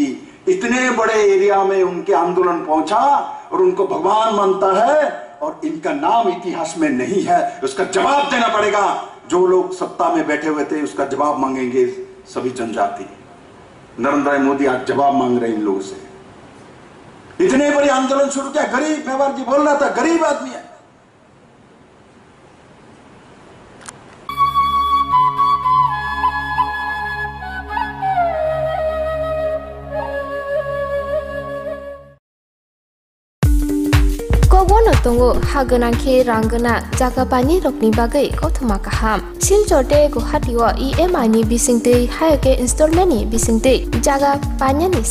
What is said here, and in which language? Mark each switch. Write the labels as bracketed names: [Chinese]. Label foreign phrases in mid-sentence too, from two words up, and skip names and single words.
[Hindi] इतने बड़े एरिया में उनके आंदोलन पहुंचा और उनको भगवान मानता है और इनका नाम इतिहास में नहीं है। उसका जवाब देना पड़ेगा। जो लोग सत्ता में बैठे हुए थे उसका जवाब मांगेंगे सभी जनजाति। नरेंद्र मोदी आज जवाब मांग रहे हैं इन लोगों से। इतने बड़े आंदोलन शुरू किया, गरीब, मेवाड़ जी बोल रहा था, गरीब आदमी है। [Kok Borok] Kogono tongo haganangke rangana jaga pani rokni bagai kothoma kaham silchote guhatiwa EMI ni bisingte haike installment ni bisingte jaga panya ni